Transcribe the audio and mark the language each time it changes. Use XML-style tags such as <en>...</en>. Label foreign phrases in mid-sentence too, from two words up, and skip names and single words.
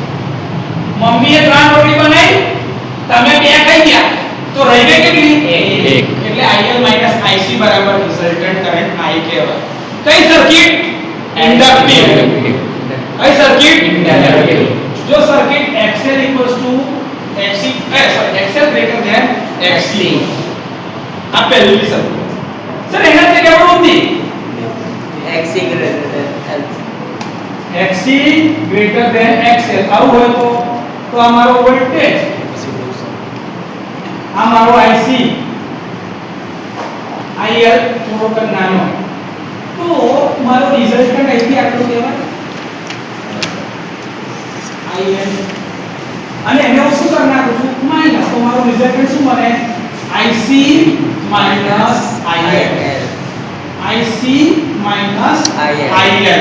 <gu>મમ્મીએ 3 રોટલી બનાવી, તમે 2 ખાઈ ગયા, તો રહી ગઈ કેટલી? 1. એટલે IL - IC બરાબર રિઝલ્ટન્ટ કરંટ I કહેવાય. કઈ સર્કિટ? ઇન્ડક્ટિવ. કઈ સર્કિટ? ઇન્ડક્ટિવ. જો સર્કિટ XL XC XL</gu> <en>greater than</en> <gu>XC. આ પહેલી સર્કિટ. સર એના તે કેવું હતી?</gu> <en>XC greater than XL.</en> <gu>આવું હોય તો અમારો વોલ્ટેજ આ મારો IC IL થોડોક જ નાનો, તો મારો રિઝલ્ટન્ટ અહીંથી આટલું કહેવાય IL, અને એને હું શું કરી નાખું છું માઈનસ, તો મારો રિઝલ્ટન્ટ શું બને IC માઈનસ IL, IC માઈનસ IL.</gu>